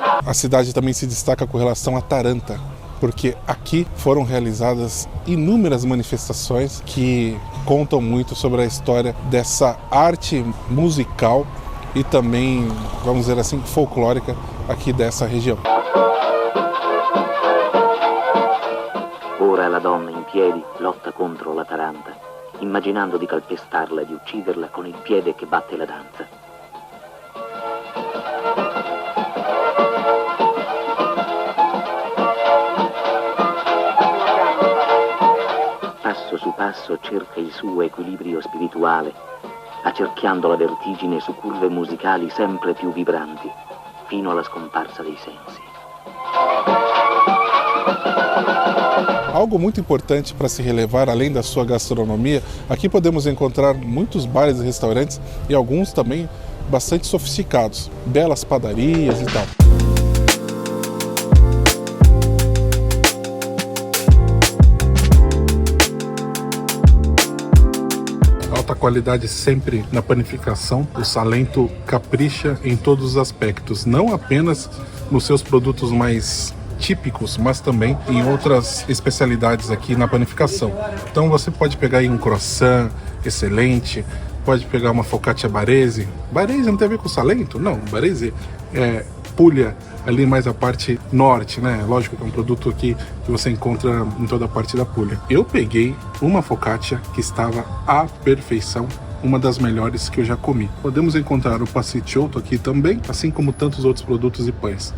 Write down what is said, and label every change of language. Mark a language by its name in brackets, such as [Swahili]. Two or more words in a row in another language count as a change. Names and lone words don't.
[Portuguese] A cidade também se destaca com relação a Taranta, porque aqui foram realizadas inúmeras manifestações que contam muito sobre a história dessa arte musical e também, vamos dizer assim, folclórica aqui dessa região. [Italian] Ora la donna in piedi lotta contro la Taranta, immaginando di calpestarla e di ucciderla con il piede che batte la danza. Passo su passo cerca il suo equilibrio spirituale, accerchiando la vertigine su curve musicali sempre più vibranti, fino alla scomparsa dei sensi. [Portuguese] Algo muito importante para se relevar, além da sua gastronomia, aqui podemos encontrar muitos bares e restaurantes e alguns também bastante sofisticados, belas padarias e tal. Alta qualidade sempre na panificação, o Salento capricha em todos os aspectos, não apenas nos seus produtos mais típicos, mas também em outras especialidades aqui na panificação. Então você pode pegar aí um croissant excelente, pode pegar uma focaccia barese. Barese não tem a ver com Salento? Não, barese é Puglia, ali mais a parte norte, né? Lógico que é um produto aqui que você encontra em toda a parte da Puglia. Eu peguei uma focaccia que estava à perfeição, uma das melhores que eu já comi. Podemos encontrar o pasticciotto aqui também, assim como tantos outros produtos e pães.